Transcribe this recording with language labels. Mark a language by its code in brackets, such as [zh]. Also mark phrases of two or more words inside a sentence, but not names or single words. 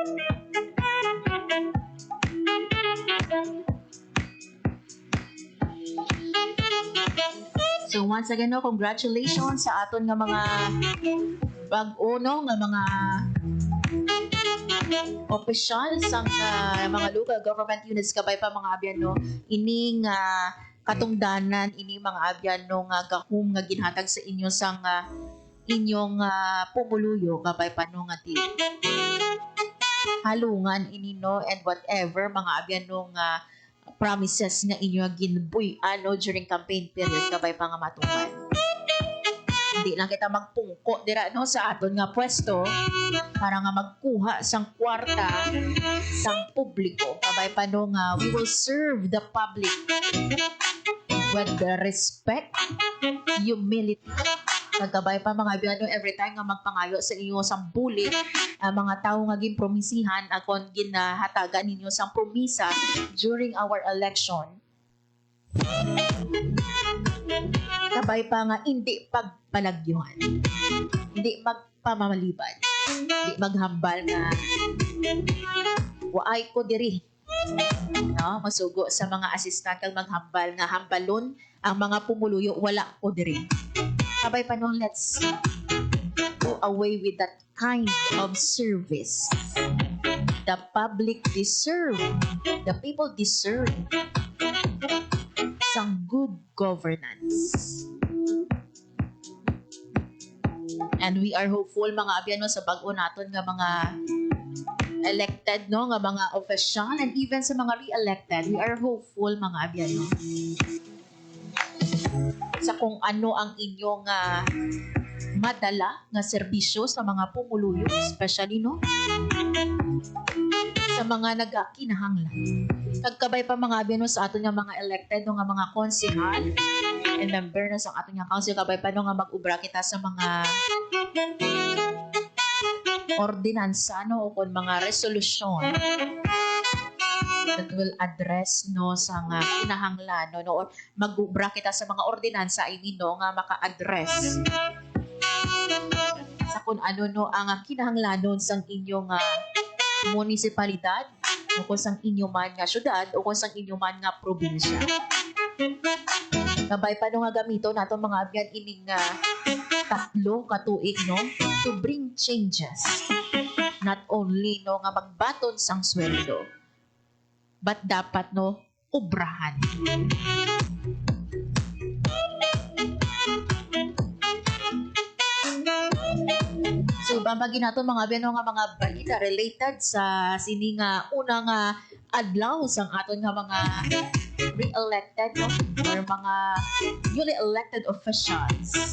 [en] So once again, [hil] no, congratulations sa aton nga mga bag-o no, nga mga officials sang mga [en] local government units [hil] kabay pa mga abyan no, ining katungdanan ini mga abyan no nga gahum nga ginhatag sa inyo sang inyong pumuluyo kabay pa no nga ti halungan ini no [en] and whatever [hil] mga abyan no nga promises nga inyo ginbuy ano [en] during campaign period [hil] kabay pa nga matuman. Hindi lang kita magpungko dira no sa aton nga pwesto para nga magkuha sang kwarta sang publiko kabay pa no nga [en] we will serve the public with the respect, humility. [hil] Kagabay pa mga biyano [en] every time [hil] nga magpangayo sa inyo sang bulit mga tao nga ginpromisihan akon ginahatagan ninyo sang promisa [en] during our election. [hil] Kabay pa nga hindi pagpalagyuhan, hindi magpamamaliban, hindi maghambal nga waay ko diri no masugo sa mga assistant kag maghambal nga hambalon ang mga pumuluyo wala ko diri. Kabay pa nung [en] let's go away with that kind of service. The public deserve, the people deserve some good governance. And we are hopeful [hil] mga abyan no, sa bag-o naton nga mga elected no nga mga official [en] and even [hil] sa mga re-elected, [en] we are hopeful [hil] mga abyan no, sa kung ano ang inyong madala nga serbisyo sa mga pumuluyo, especially no sa mga nagakinahanglan. Kagkabay pa mga abyan no, sa aton nga mga elected no, nga mga konsehal [en] and member [hil] na sa aton nga council kabay pa no, nga mag-ubra kita sa mga ordinansa no o kon mga resolusyon [en] that will address [hil] no sa nga kinahanglan no or mag-ubra kita sa mga ordinansa [en] I mean [hil] no nga maka-address sa kung ano no ang kinahanglanon sang inyong munisipalidad o kung sang inyo man nga syudad o kung sang inyo man nga probinsya. Kabay pa no nga gamito nato mga abyan ining tatlo katuig no [en] to bring changes, not only [hil] no nga magbaton sang sweldo but dapat no ubrahan. So babagi nato mga abyan no, nga mga balita related sa sini nga unang adlaw sang aton nga mga re-elected no or mga [en] newly elected officials.